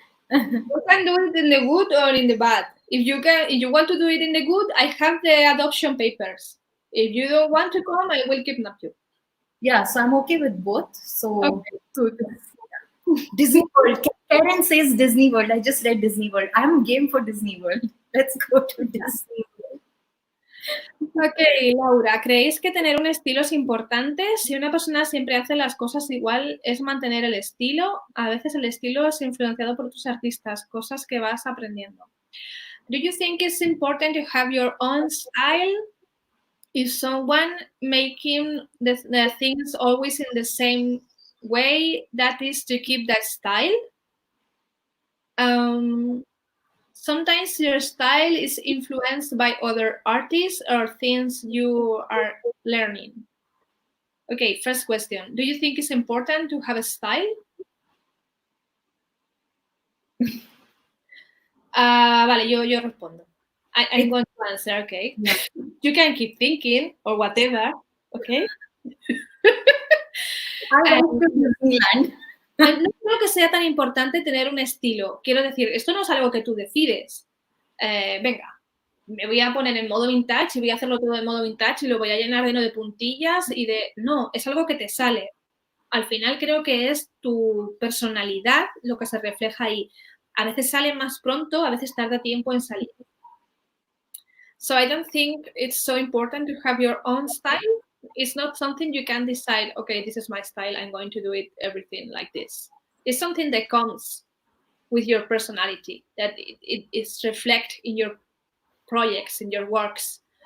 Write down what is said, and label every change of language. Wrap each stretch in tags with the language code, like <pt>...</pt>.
<en>You can do it in the good or in the bad. If you want to do it in the good, I have the adoption papers. If you don't want to come, I will kidnap you. Yeah, so I'm okay with both. So Okay, good. Disney World. Karen says Disney World. I just read Disney World. I'm game for Disney World. Let's go to Disney World.</en> <es>Ok, Laura, ¿creéis que tener un estilo es importante? Si una persona siempre hace las cosas igual, ¿es mantener el estilo? A veces el estilo es influenciado por otros artistas, cosas que vas aprendiendo.</es> <en>Do you think it's important to have your own style? Is someone making the things always in the same way, that is to keep that style? Sometimes your style is influenced by other artists or things you are learning. Okay, first question. Do you think it's important to have a style?</en> <es>Vale, yo respondo.</es> <en>I'm going to answer, okay? Yeah. You can keep thinking or whatever, okay? I went to Disneyland.</en> <es>No creo que sea tan importante tener un estilo. Quiero decir, esto no es algo que tú decides. Venga, me voy a poner en modo vintage y voy a hacerlo todo en modo vintage y lo voy a llenar lleno de puntillas y de... No, es algo que te sale. Al final creo que es tu personalidad lo que se refleja ahí. A veces sale más pronto, a veces tarda tiempo en salir.</es> <en>So I don't think it's so important to have your own style. It's not something you can decide, okay, this is my style, I'm going to do it everything like this. It's something that comes with your personality, that it is reflect in your projects, in your works.</en>